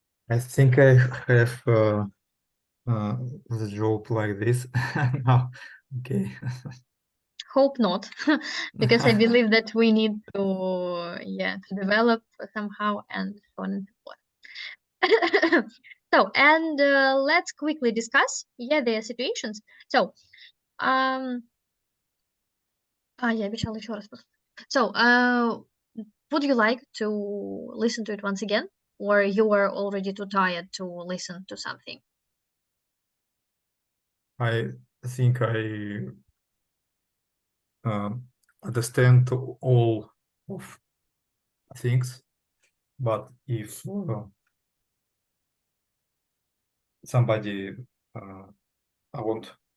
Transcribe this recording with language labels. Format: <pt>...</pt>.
<en>I think I have the job like this now. Okay. Hope not, because I believe that we need to, yeah, to develop somehow and so on and so forth. So, and let's quickly discuss, yeah, their situations.</en> <ru>So, я обещала еще раз.</ru> <en>So, would you like to listen to it once again, or you are already too tired to listen to something? I think I understand all of things, but if somebody I want.</en>